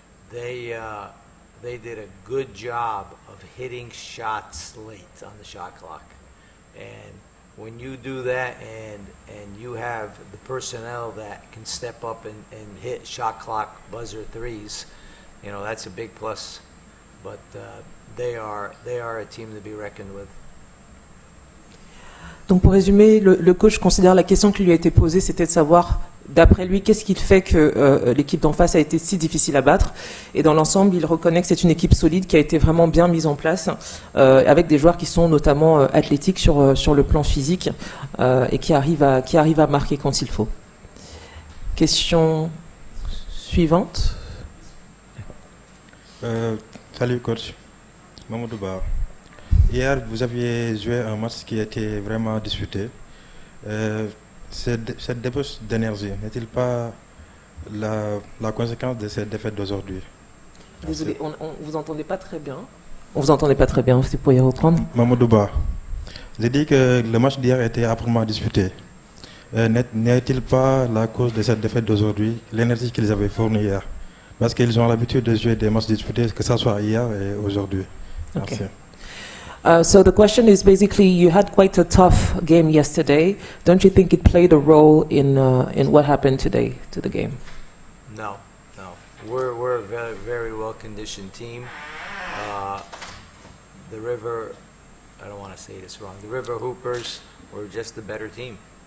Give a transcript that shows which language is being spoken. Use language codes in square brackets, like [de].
[en] They did a good job of hitting shots late on the shot clock, and when you do that and you have the personnel that can step up and hit shot clock buzzer threes, you know, that's a big plus. But they are a team to be reckoned with. [fr] Donc pour résumer, le coach considère la question qui lui a été posée, c'était de savoir, d'après lui, qu'est-ce qui fait que l'équipe d'en face a été si difficile à battre. Et dans l'ensemble, il reconnaît que c'est une équipe solide qui a été vraiment bien mise en place, avec des joueurs qui sont notamment athlétiques sur le plan physique et qui arrivent à marquer quand il faut. Question suivante. Salut coach, Mamadou Ba. Hier, vous aviez joué un match qui était vraiment disputé. Cette débauche d'énergie n'est-il pas la conséquence de cette défaite d'aujourd'hui? Désolé, on vous entendait pas très bien. On vous entendait pas très bien, si vous pourriez reprendre. Mamadou Ba, j'ai dit que le match d'hier était âprement disputé. N'est-il pas la cause de cette défaite d'aujourd'hui, l'énergie qu'ils avaient fournie hier? Parce qu'ils ont l'habitude de jouer des matchs disputés, que ce soit hier et aujourd'hui. Merci. [en] Okay. So the question is basically, you had quite a tough game yesterday. Don't you think it played a role in what happened today to the game? No. We're a very, very well-conditioned team. The River, I don't want to say this wrong, the River Hoopers were just the better team.